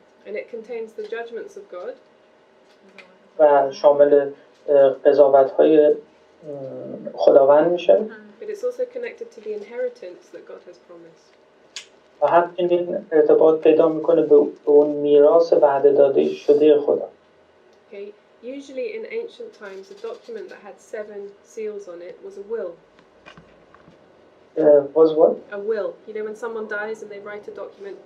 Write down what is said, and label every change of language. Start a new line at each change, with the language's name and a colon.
English: And it contains the judgments of God.
Persian: و شامل قضاوت‌های خداوند میشه.
English: But it's also connected to the inheritance that God has promised.
Persian: و همچنین ارتباط پیدا میکنه به اون میراث وعده داده شده خدا.
English: Okay. Usually in ancient times, a document that had 7 seals on it was a will. Was what? A will. You know when someone dies and they write a document.